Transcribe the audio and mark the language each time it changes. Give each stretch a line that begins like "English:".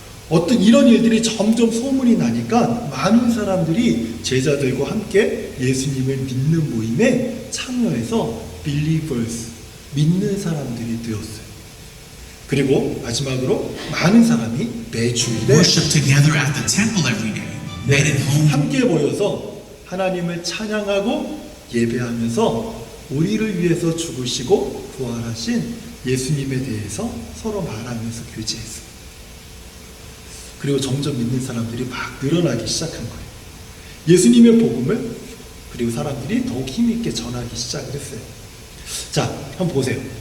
Korean: 어떤 이런 일들이 점점 소문이 나니까 많은 사람들이 제자들과 함께 예수님을 믿는 모임에 참여해서 believers, 믿는 사람들이 되었어요. 그리고 마지막으로 많은 사람이 매주일에
English: worship together at the temple every day, met at home.
Korean: 함께 모여서 하나님을 찬양하고 예배하면서 우리를 위해서 죽으시고 부활하신 예수님에 대해서 서로 말하면서 교제했어요. 그리고 점점 믿는 사람들이 막 늘어나기 시작한 거예요. 예수님의 복음을 그리고 사람들이 더욱 힘있게 전하기 시작을 했어요. 자, 한번 보세요.